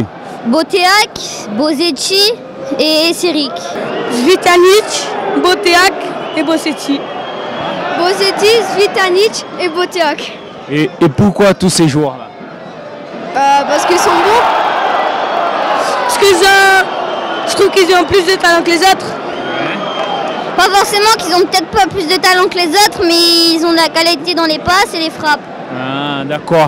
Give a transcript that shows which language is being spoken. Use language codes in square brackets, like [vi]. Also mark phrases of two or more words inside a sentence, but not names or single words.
[fr] Boteak, Bozetti et Serik. Zvitanic, Boteak et Bozetti. Bozetti, Zvitanic et Boteak. Et pourquoi tous ces joueurs-là? Parce qu'ils sont bons. Parce que je trouve qu'ils ont plus de talent que les autres. Pas forcément qu'ils ont peut-être pas plus de talent que les autres, mais ils ont de la qualité dans les passes et les frappes. Ah, d'accord.